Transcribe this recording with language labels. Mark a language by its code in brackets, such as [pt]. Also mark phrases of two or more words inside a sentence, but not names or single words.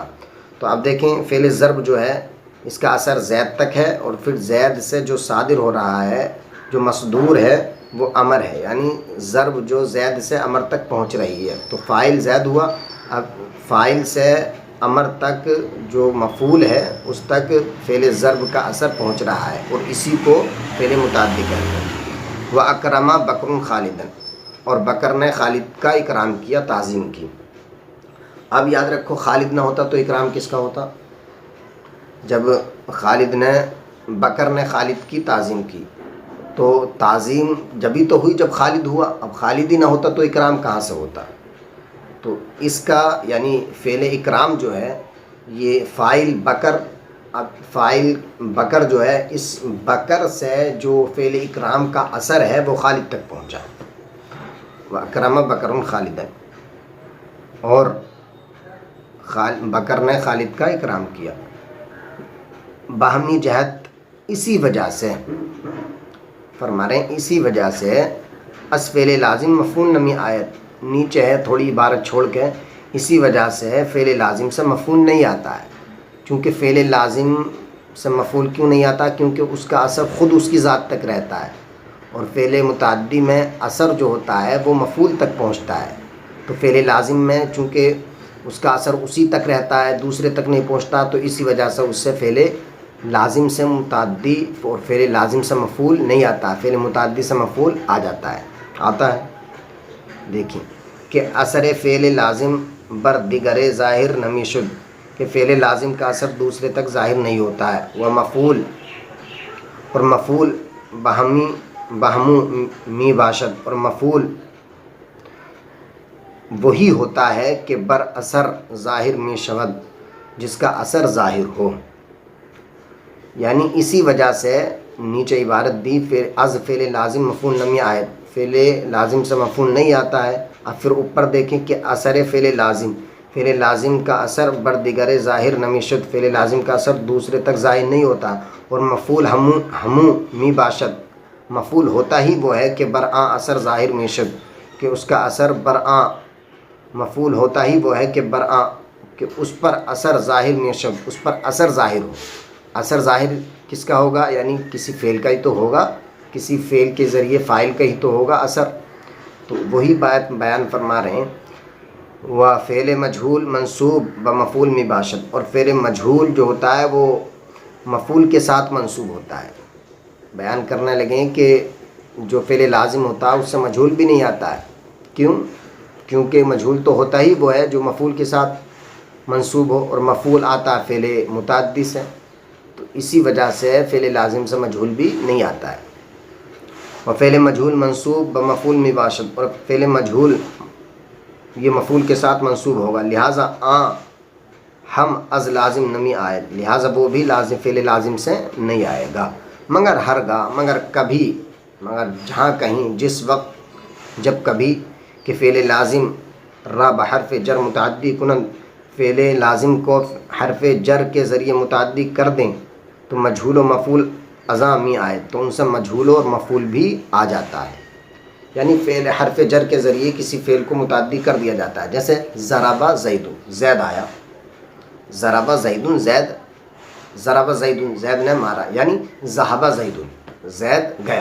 [ur] تو اب دیکھیں فعل ضرب جو ہے اس کا اثر زید تک ہے، اور پھر زید سے جو صادر ہو رہا ہے، جو مصدور ہے وہ عمر ہے، یعنی ضرب جو زید سے عمر تک پہنچ رہی ہے، تو فاعل زید ہوا، اب فاعل سے عمر تک جو مفعول ہے اس تک فعل ضرب کا اثر پہنچ رہا ہے، اور اسی کو فعل متعدی کہتے ہیں۔ [ar] وَأَكْرَمَ بَكْرٌ خَالِدًا، [ur] اور بکر نے خالد کا اکرام کیا، تعظیم کی۔ اب یاد رکھو خالد نہ ہوتا تو اکرام کس کا ہوتا؟ جب خالد نے، بکر نے خالد کی تعظیم کی، تو تعظیم جبھی تو ہوئی جب خالد ہوا، اب خالد ہی نہ ہوتا تو اکرام کہاں سے ہوتا؟ تو اس کا یعنی فعل اکرام جو ہے یہ فاعل بکر، اب فاعل بکر جو ہے، اس بکر سے جو فعل اکرام کا اثر ہے وہ خالد تک پہنچا، [ar] وَأَكْرَمَ بَكْرٌ خَالِدًا، [ur] اور بکر نے خالد کا اکرام کیا۔ باہمی جہت اسی وجہ سے فرما رہے ہیں، اسی وجہ سے [fa] اس فعل لازم مفعول نمی آیت، [ur] نیچے ہے تھوڑی عبارت چھوڑ کے، اسی وجہ سے فعل لازم سے مفعول نہیں آتا ہے۔ چونکہ فعل لازم سے مفعول کیوں نہیں آتا؟ کیونکہ اس کا اثر خود اس کی ذات تک رہتا ہے، اور فعل متعدی میں اثر جو ہوتا ہے وہ مفعول تک پہنچتا ہے، تو فعل لازم میں چونکہ اس کا اثر اسی تک رہتا ہے، دوسرے تک نہیں پہنچتا، تو اسی وجہ سے اس سے فعل لازم سے متعدی اور فعل لازم سے مفعول نہیں آتا، فعل متعدی سے مفعول آ جاتا ہے، آتا ہے۔ [fa] دیکھیں کہ اثر فعل لازم بر دیگر ظاہر نمی شد، [ur] کہ فعل لازم کا اثر دوسرے تک ظاہر نہیں ہوتا ہے، وہ مفعول، اور [fa] مفعول بہمو می باشد، [ur] اور مفعول وہی ہوتا ہے کہ [fa] بر اثر ظاہر می شود، [ur] جس کا اثر ظاہر ہو، یعنی اسی وجہ سے نیچے عبارت دی [fa] از فعل لازم مفعول نمی آئے، [ur] فعل لازم سے مفعول نہیں آتا ہے۔ اب پھر اوپر دیکھیں کہ اثر فعل لازم کا اثر [fa] بر دیگر ظاہر نمی شد، [ur] فعل لازم کا اثر دوسرے تک ظاہر نہیں ہوتا، اور [fa] مفعول ہمو می باشد، [ur] مفعول ہوتا ہی وہ ہے کہ [fa] برآں اثر ظاہر می شد، [ur] کہ اس کا اثر برآں، مفعول ہوتا ہی وہ ہے کہ برآں، کہ اس پر [fa] اثر ظاہر می شد، [ur] اس پر اثر ظاہر ہو۔ اثر ظاہر کس کا ہوگا؟ یعنی کسی فعل کا ہی تو ہوگا، کسی فعل کے ذریعے فاعل کا ہی تو ہوگا اثر، تو وہی بات بیان فرما رہے ہیں۔ [fa] و فعل مجہول منصوب بمفعول می باشد، [ur] اور فعل مجہول جو ہوتا ہے وہ مفعول کے ساتھ منصوب ہوتا ہے۔ بیان کرنے لگے کہ جو فعل لازم ہوتا ہے اس سے مجہول بھی نہیں آتا ہے، کیوں؟ کیونکہ مجہول تو ہوتا ہی وہ ہے جو مفعول کے ساتھ منصوب ہو، اور مفعول آتا ہے فعل متعدی سے، تو اسی وجہ سے فعل لازم سے مجہول بھی نہیں آتا ہے۔ [fa] اور فعل مجہول منصوب بمفعول می باشد، [ur] اور فعل مجہول یہ مفعول کے ساتھ منصوب ہوگا، لہٰذا [fa] ہم از لازم نمی آئے، [ur] لہٰذا وہ بھی [fa] فعل لازم سے نہیں آئے گا، مگر ہرگاہ، مگر کبھی، مگر جہاں کہیں، جس وقت، جب کبھی، کہ فعل لازم را بحرف جر متعدی کنند، [ur] فعل لازم کو حرف جر کے ذریعے متعدی کر دیں تو [fa] مجہول و مفعول اضامی آئے، [ur] تو ان سے مجہول اور مفعول بھی آ جاتا ہے۔ یعنی فعل حرف جر کے ذریعے کسی فعل کو متعدی کر دیا جاتا ہے، جیسے [ar] ضرب زید، [ur] زید آیا، [ar] ضرب زید زید، ضرب زید زید [ur] نے مارا، یعنی [ar] ذهب زید، [ur] زید گیا۔